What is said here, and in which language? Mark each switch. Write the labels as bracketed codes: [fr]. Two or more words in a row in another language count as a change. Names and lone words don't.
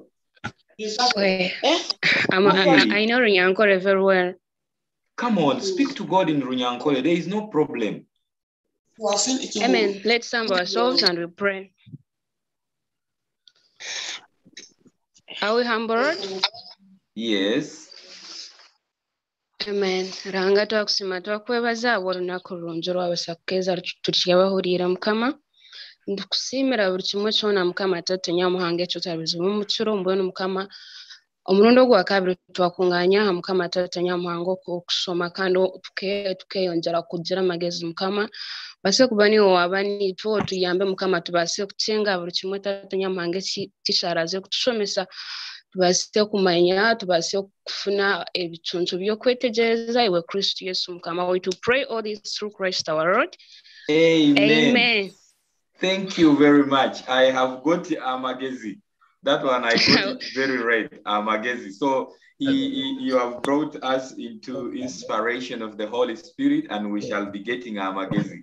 [en] I know Runyankore very well. Come on, speak to God in Runyankore. There is no problem. Amen. Let's humble ourselves and we pray. Are we humbled? Yes. Amen. [nyn] Ranga twakusima twakwebaza olunaku lulungi olwabasakukeza tukyabahulira Mukama. Ndukusiimira buli kimwe kyona Mukama Tate Nyamuhanga ekyo tabizibu mu kiro mbwenu Mukama. Omulundi ogwakabiri twakunganya Mukama Tate Nyamuhanga okusoma kandi tukeyonjera kugira amagezi Mukama. Base kuba niwo wabani tuyambe Mukama tubase kutenga buli kimwe Tate Nyamuhanga kisharaze kutushomesa. Tubase kumanya, tubase kufuna ebituntu byokwetegereza iwe Kristo Yesu Mukama. [en] We to pray all this through Christ our Lord. Amen. Amen. Thank you very much. I have got Amagezi. That one I got it very right, Amagezi. So you have brought us into inspiration of the Holy Spirit, and we shall be getting Amagezi.